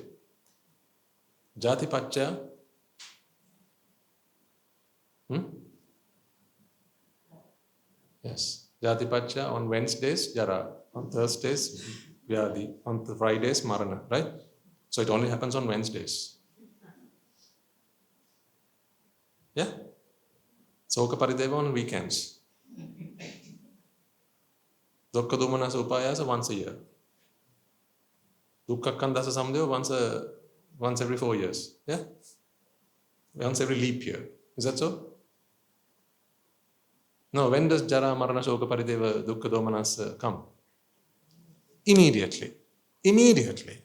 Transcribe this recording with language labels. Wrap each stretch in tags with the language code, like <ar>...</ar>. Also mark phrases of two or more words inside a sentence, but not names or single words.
<pi>Jati Pacha. Yes. Jati Pacha</pi> <en>on Wednesdays,</en> <pi>Jara.</pi> <en>On Thursdays, Vyadi. On Fridays, Marana. Right? So it only happens on Wednesdays. Yeah?</en> <pi>Soka Parideva</pi> <en>on weekends.</en> <pi>Dukkha Domanasa Upayasa</pi> <en>once a year.</en> <pi>Dukkha Kandasa Samdeva</pi> <en>once every 4 years. Yeah? Once every leap year. Is that so? No, when does</en> <pi>Jara, Marana, Shoka, Parideva, Dukkha, Domanasa come?</pi> <en>Immediately. Immediately.</en>